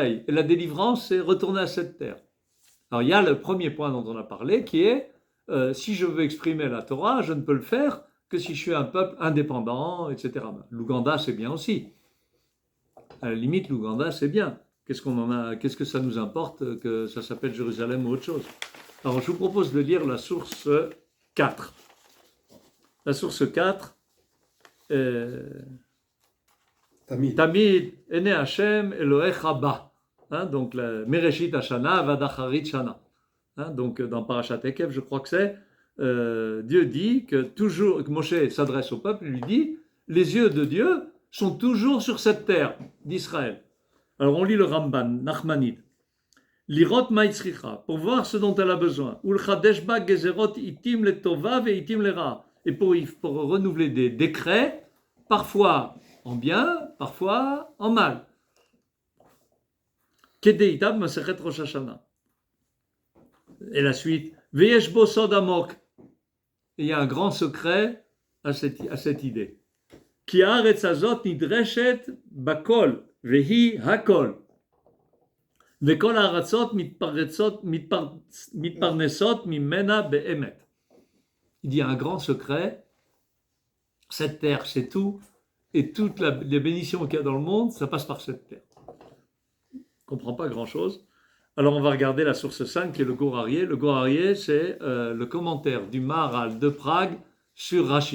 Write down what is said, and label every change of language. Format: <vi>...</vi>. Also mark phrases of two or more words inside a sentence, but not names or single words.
<fr>Et la délivrance, c'est retourner à cette terre. Alors, il y a le premier point dont on a parlé, qui est, si je veux exprimer la Torah, je ne peux le faire que si je suis un peuple indépendant, etc. L'Ouganda, c'est bien aussi. À la limite, l'Ouganda, c'est bien. Qu'est-ce que ça nous importe que ça s'appelle Jérusalem ou autre chose? Alors, je vous propose de lire la source 4. La source 4,</fr> <he>תמיד עיני השם אלוהיך בה. Donc, מראשית השנה ועד אחרית שנה.</he> <fr>Donc, dans Parashat Ekev, je crois que c'est, Dieu dit que toujours, que Moshe s'adresse au peuple, il lui dit, les yeux de Dieu sont toujours sur cette terre d'Israël. Alors, on lit le Ramban, Nachmanide.</fr> <he>לראות מה היא צריכה,</he> <fr>pour voir ce dont elle a besoin.</fr> <he>ולחדש בה גזרות עתים לטובה ועתים לרעה.</he> <fr>Et pour renouveler des décrets, parfois en bien, parfois en mal.</fr> <he>כדאיתא במסכת ראש השנה.</he> <fr>Et la suite.</fr> <he>ויש בו סוד עמוק.</he> <fr>Il y a un grand secret à cette idée.</fr> <he>כי הארץ הזאת נדרשת בכל והיא הכל. וכל הארצות מתפרנסות ממנה באמת.</he> <fr>Il y a un grand secret, cette terre c'est tout, et toutes les bénédictions qu'il y a dans le monde, ça passe par cette terre. On ne comprend pas grand chose. Alors on va regarder la source 5 qui est le Gur Aryeh. Le Gur Aryeh c'est le commentaire du Maharal de Prague sur Rashi.</fr>